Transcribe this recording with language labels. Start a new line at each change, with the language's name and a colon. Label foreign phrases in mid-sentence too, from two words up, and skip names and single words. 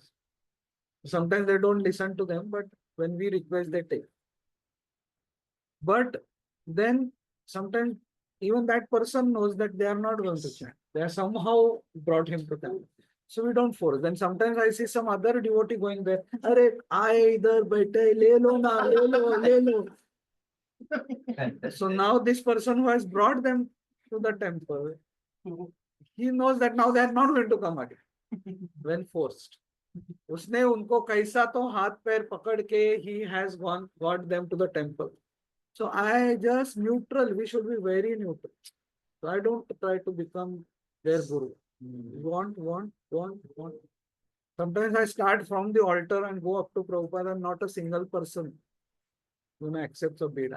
English: Sometimes they don't listen to them, but when we request, they take. But then sometimes even that person knows that they are not going to chant. They are somehow brought him to chant. So we don't force. Then sometimes I see some other devotee going there.
Hindi: अरे, ए इधर बैठे, ले लो ना, ले लो.
English: So now this person who has brought them to the temple, he knows that now they are not going to come again when forced.
Hindi: उसने उनको कैसा तो हाथ पैर पकड़ के
English: he has got them to the temple. So I just neutral. We should be very neutral. So I don't try to become their guru. Want. Sometimes I start from the altar and go up to Prabhupada, and not a single person accepts a bid.